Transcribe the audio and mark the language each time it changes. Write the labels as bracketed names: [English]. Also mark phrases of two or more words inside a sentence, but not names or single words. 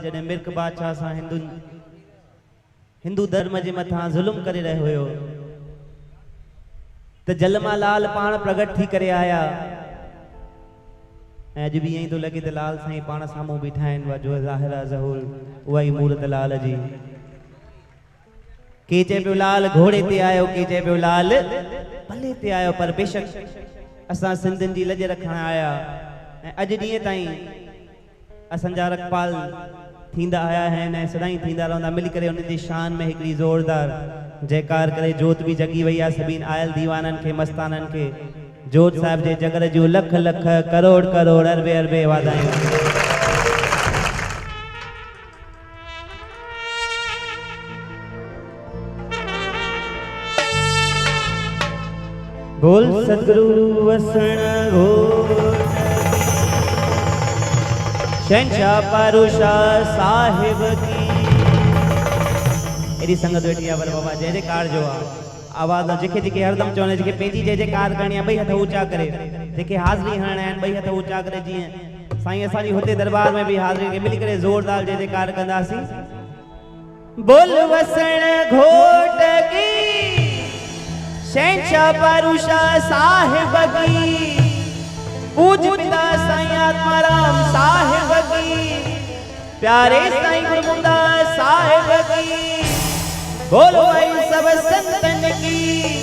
[Sindhi] जॾहिं मिर्क बादशाह सां हिंदू धर्म जे मथां ज़ुल्म करे रहियो हुयो त जलमा लाल पाण प्रगट थी करे आया ऐं अॼु बि ईअं ई थो लॻे त लाल साईं पाण साम्हूं बीठा आहिनि। वाजो ज़ाहिरा ज़हूर उहा ई मूरत लाल जी। के चए पियो लाल घोड़े ते आयो, के चए पियो लाल पले ते आयो, पर बेशक असां सिंधियुनि जी लॼ रखण आया ऐं अॼु ॾींहं ताईं असांजा रखपाल थींदा आया आहिनि ऐं सदाईं थींदा रहंदा। मिली करे उन्हनि जी शान में हिकिड़ी ज़ोरदार जयकार करे जोत बि जगी वई आहे सभिनि आयल दीवाननि खे, मस्ताननि खे। जोत साहिब जे जगर जूं लख लख करोड़ करोड़ अरबे अरबे वाधायूं। बोल सतगुरु वसण घोट शहंशाह पारूशाह साहिब की। एडी संगत वेठी आहे पर बाबा जय जयकार जो आवाज़ जेके जेके हरदम चवनि जेके पंहिंजी जय जयकार करणी आहे ॿई हथ ऊंचा करे, जेके हाज़िरी हणणा आहिनि ॿई हथ ऊंचा करे। जीअं साईं असांजी हुते दरबार में बि हाज़िरी खे मिली करे ज़ोरदार जय जयकार कंदासीं। बोल वसण घोट की शहंशाह पारूशाह साहिब की। पूज पिता साईं आत्माराम साहिब की। प्यारे साईं गुरमुंदा साहिब की। [Hindi] बोलो भाई सब संतन की।